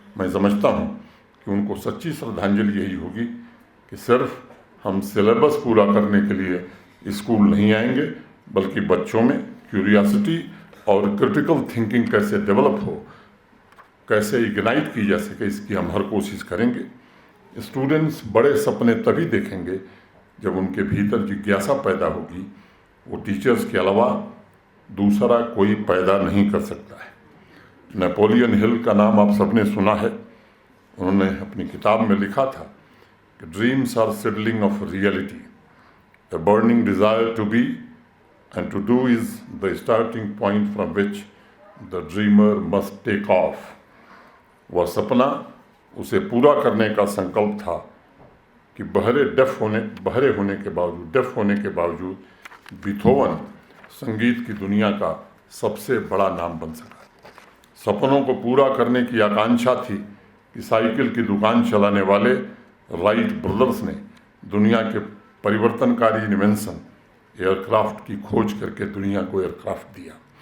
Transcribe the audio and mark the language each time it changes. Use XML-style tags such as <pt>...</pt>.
<hi>मैं समझता हूँ कि उनको सच्ची श्रद्धांजलि यही होगी कि सिर्फ हम सिलेबस पूरा करने के लिए स्कूल नहीं आएंगे, बल्कि बच्चों में क्यूरियोसिटी और क्रिटिकल थिंकिंग कैसे डेवलप हो, कैसे इग्नाइट की जा सके, इसकी हम हर कोशिश करेंगे। स्टूडेंट्स बड़े सपने तभी देखेंगे जब उनके भीतर जिज्ञासा पैदा होगी। वो टीचर्स के अलावा दूसरा कोई पैदा नहीं कर सकता है। नेपोलियन हिल का नाम आप सबने सुना है। उन्होंने अपनी किताब में लिखा था कि</hi> <en>Dreams are seedling of reality, a burning desire to be and to do is the starting point from which the dreamer must take off।</en> <hi>वह सपना उसे पूरा करने का संकल्प था कि बहरे होने के बावजूद बीथोवन संगीत की दुनिया का सबसे बड़ा नाम बन सका। सपनों को पूरा करने की आकांक्षा थी कि साइकिल की दुकान चलाने वाले राइट ब्रदर्स ने दुनिया के परिवर्तनकारी इन्वेंशन एयरक्राफ्ट की खोज करके दुनिया को एयरक्राफ्ट दिया।</hi>